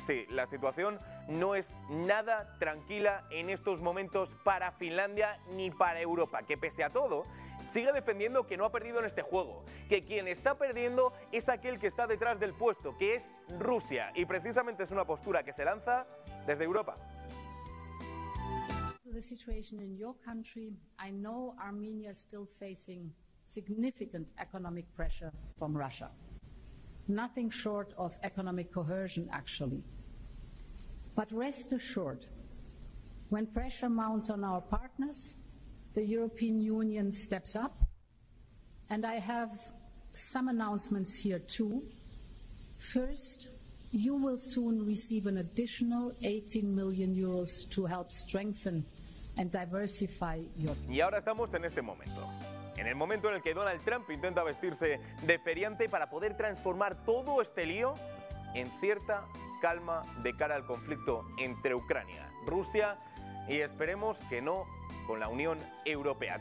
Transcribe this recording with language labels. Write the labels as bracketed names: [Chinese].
[Spanish] Sí, la situación no es nada tranquila en estos momentos para Finlandia ni para Europa, que pese a todo, sigue defendiendo que no ha perdido en este juego, que quien está perdiendo es aquel que está detrás del puesto, que es Rusia, y precisamente es una postura que se lanza desde Europa. [English] The situation in your country, I know Armenia is still facing significant economic pressure from Russia. Nothing short of economic coercion, actually. But rest assured, when pressure mounts on our partners, the European Union steps up. And I have some announcements here, too. First, you will soon receive an additional 18 million euros to help strengthen and diversify your... [Spanish] Y ahora estamos en este momento. En el momento en el que Donald Trump intenta vestirse de feriante para poder transformar todo este lío en cierta calma de cara al conflicto entre Ucrania, Rusia y esperemos que no con la Unión Europea.